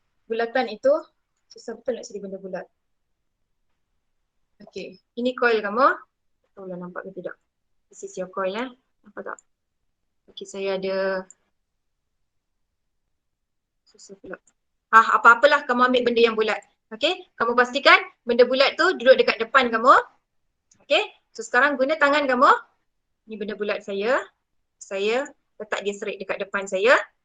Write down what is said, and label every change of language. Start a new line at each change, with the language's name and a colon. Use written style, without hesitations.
Malay: Bulatan itu, susah betul nak cari benda bulat. Okay, ini coil kamu. Tahulah nampak ke tidak.
English: This is your coil
Malay: nampak tak? Okay, saya ada susah pula. Apa-apalah kamu ambil benda yang bulat. Okay, kamu pastikan benda bulat tu duduk dekat depan kamu. Okay, so sekarang guna tangan kamu. Ni benda bulat saya letak dia serit dekat depan saya.